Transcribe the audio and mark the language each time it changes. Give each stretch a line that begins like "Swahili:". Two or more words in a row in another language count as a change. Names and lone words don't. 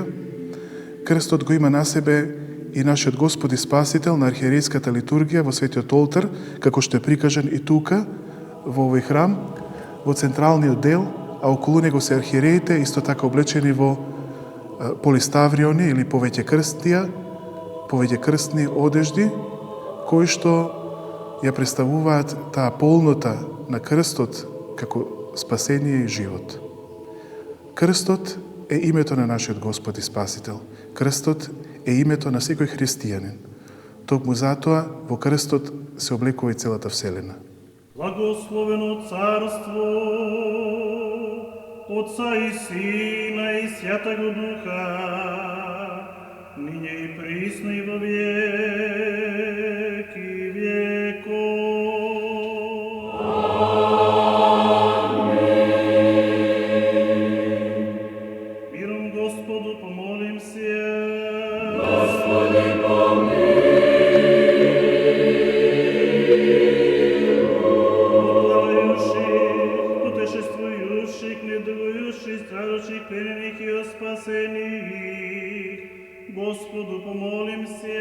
Macedonian: Крстот го има на себе и нашиот Господ и Спасител на архиерејската литургија во Светиот Олтар, како што е прикажан и тука, во овој храм, во централниот дел, а околу него се архиереите, исто така облечени во полиставриони или повеќе крстни одежди, кои што ја представуваат таа полнота на крстот како спасение и живот. Крстот е името на нашиот Господ и Спасител. Крстот е името на секој христијанин. Токму затоа во крстот се облекува и целата вселена.
Church Slavic: Благословено царство Отца и Сина и Святаго Духа, ниње и присно и во веки веков. Миром Господу помолим се.
Macedonian: Господи помилуј.
Church Slavic: Путешествующих, недугующих, страдущих, пленених и спасених, Господу помолимся.